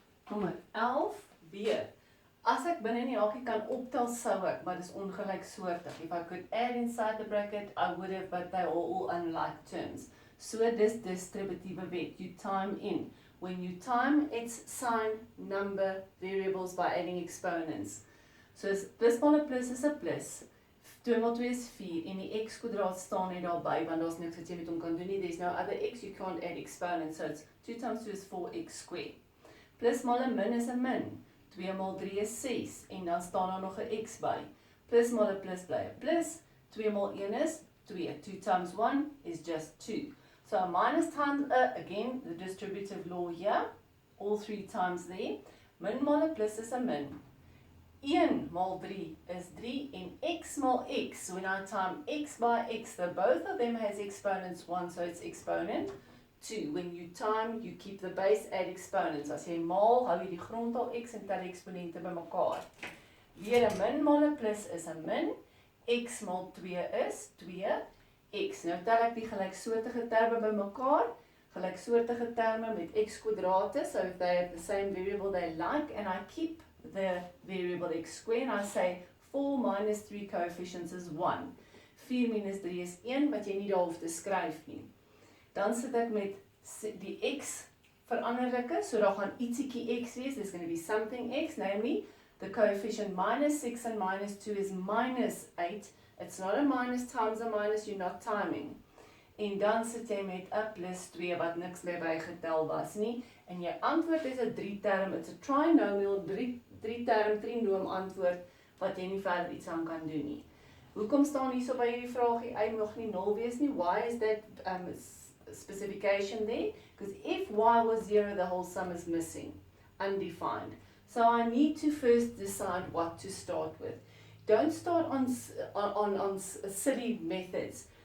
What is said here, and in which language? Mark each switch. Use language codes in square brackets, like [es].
[af] Nommer 11, weer. As ek binne in die hakie kan optel, sou ek, maar dis ongelyksoortig. [en] If I could add inside the bracket, I would have, but they are all unlike terms. [af] So dis distributiewe wet, [en] you time in. When you time, it's sign, number, variables by adding exponents. [af] So plus maal 'n plus is 'n plus. 2 maal 2 is 4 en die x kwadraat staan net daarby want daar's niks wat jy met hom kan doen nie. [en] There's no other x, you can't add exponents. So it's 2 times 2 is 4x squared. [af] Plus maal 'n min is 'n min. 2 maal 3 is 6 en dan staan daar nog 'n x by. Plus maal 'n plus bly 'n plus. 2 maal 1 is 2. [en] 2 times 1 is just 2. So a minus times a, again, the distributive law here, all 3 times there. [af] Min maal 'n plus is 'n min. 1 maal 3 is 3 en x maal x, [en] when I time x by x, both of them has exponents 1, so it's exponent 2. When you time, you keep the base, add exponents. [af] As jy maal, hou jy die grondtal x en tel die eksponente bymekaar. Weer 'n min maal 'n plus is 'n min, x maal 2 is 2x. Nou tel ek die gelyksoortige terme bymekaar, gelyksoortige terme met x kwadrate, [en] so if they have the same variable they like, and I keep the variable x squared, and I say 4 minus 3 coefficients is 1. [af] 4 minus 3 is 1, wat jy nie daar hoef te skryf nie. Dan sit ek met die x veranderlike, so daar gaan ietsiekie x wees, [en] there's going to be something x, namely, the coefficient minus 6 and minus 2 is minus 8. It's not a minus times a minus, you're not timing. [af] En dan sit jy met 'n plus 2 wat niks meer bygetel was nie. En jou antwoord is 'n 3-term, [en] it's a trinomial, [af] 3-term, trinoom antwoord wat jy nie verder iets aan kan doen nie. Hoekom staan hierso by hierdie vraagie y mag nie 0 wees nie? [en] Why is that specification there? Because if y was 0, the whole sum is missing, undefined. So I need to first decide what to start with. Don't start on silly methods.